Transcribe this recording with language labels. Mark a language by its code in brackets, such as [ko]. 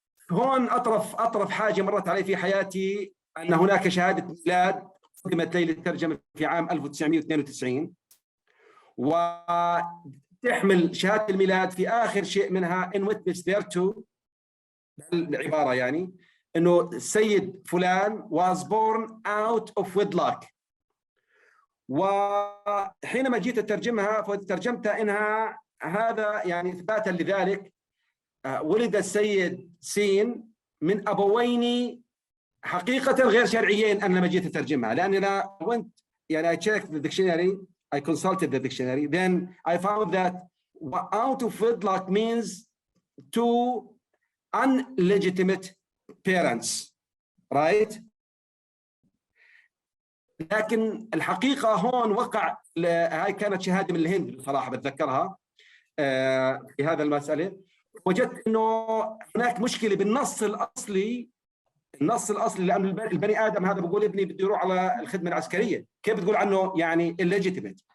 [ar] هون اطرف حاجه مرت علي في حياتي ان هناك شهاده ميلاد قدمت لي للترجمه في عام 1992 وتحمل شهاده الميلاد في اخر شيء منها [en] in witness thereto [ar] العباره يعني إنه السيد فلان [en] was born out of wedlock. [ar] وحينما جيت أترجمها فترجمتها إنها هذا يعني إثباتا لذلك ولد السيد سين من أبوين حقيقة غير شرعيين. أنا لما جيت أترجمها لأن أنا [en] I checked the dictionary, I consulted the dictionary, then I found that out of wedlock means two unlegitimate parents, right? [ar] لكن الحقيقة هون وقع هاي كانت شهادة من الهند بصراحة بتذكرها في هذا المسألة. وجدت إنه هناك مشكلة بالنص الأصلي. لأن البني آدم هذا بقول ابني بده يروح على الخدمة العسكرية، كيف بتقول عنه يعني illegitimate?